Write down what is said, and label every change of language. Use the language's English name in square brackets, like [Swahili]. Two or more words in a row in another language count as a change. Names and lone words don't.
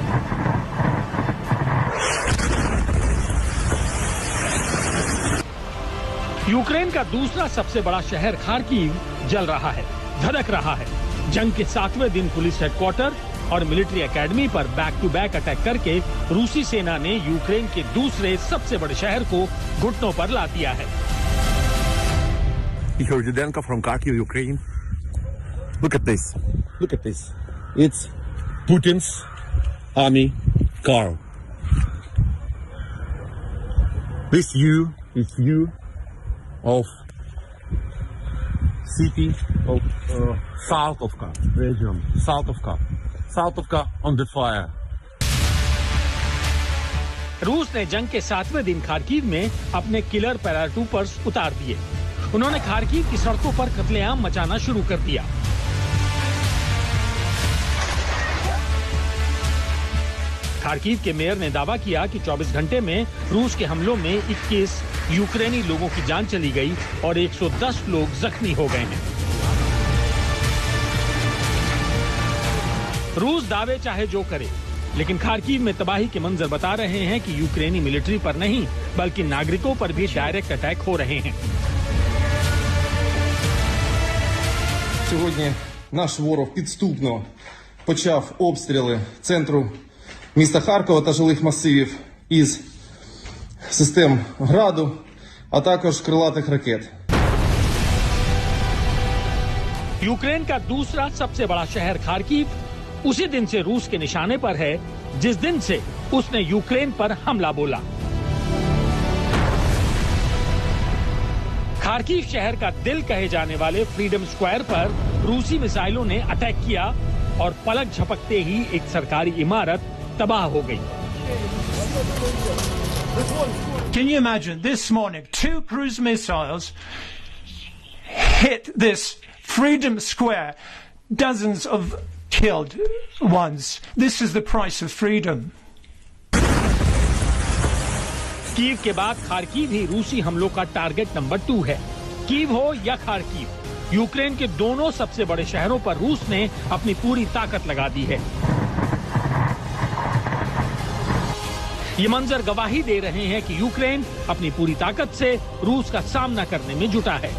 [Hindi] यूक्रेन का दूसरा सबसे बड़ा शहर खार्किव जल रहा है, धधक रहा है। जंग के 7वें दिन [English] police headquarters [Hindi] और [English] military academy [Hindi] पर [English] back to back attack [Hindi] करके रूसी सेना ने यूक्रेन के दूसरे सबसे बड़े शहर को घुटनों पर ला दिया है। [English] From Kharkiv, Ukraine. Look at this. Look at this. It's Putin's army car. This view of city of Saltovka region. Saltovka on the fire. [Hindi] रूस ने जंग के 7वें दिन खार्किव में अपने [English] killer paratroopers [Hindi] उतार दिए। उन्होंने खार्किव की सड़कों पर कत्लेआम मचाना शुरू कर दिया। खार्किव के मेयर ने दावा किया कि 24 घंटे में रूस के हमलों में 21 यूक्रेनी लोगों की जान चली गई और 110 लोग जख्मी हो गए हैं। रूस दावे चाहे जो करे, लेकिन खार्किव में तबाही के मंजर बता रहे हैं कि यूक्रेनी मिलिट्री पर नहीं बल्कि नागरिकों पर भी [English] direct attack [Hindi] हो रहे हैं। [Ukrainian] Сьогодні наш ворог підступно почав обстріли центру міста Харкова та жилих масивів із систем «Граду», а також крилатих ракет. [Hindi] यूक्रेन का दूसरा सबसे बड़ा शहर खार्किव उसी दिन से रूस के निशाने पर है जिस दिन से उसने यूक्रेन पर हमला बोला। खार्किव शहर का दिल कहे जाने वाले फ्रीडम स्क्वायर पर रूसी मिसाइलों ने अटैक किया और पलक झपकते ही एक सरकारी इमारत तबाह हो गई। [English] Can you imagine this morning 2 cruise missiles hit this Freedom Square, dozens of killed ones. This is the price of freedom. [Hindi] कीव के बाद खार्किव ही रूसी हमलों का [English] target number 2 [Hindi] है। कीव हो या खार्किव, यूक्रेन के दोनों सबसे बड़े शहरों पर रूस ने अपनी पूरी ताकत लगा दी है। ये मंजर गवाही दे रहे हैं कि यूक्रेन अपनी पूरी ताकत से रूस का सामना करने में जुटा है।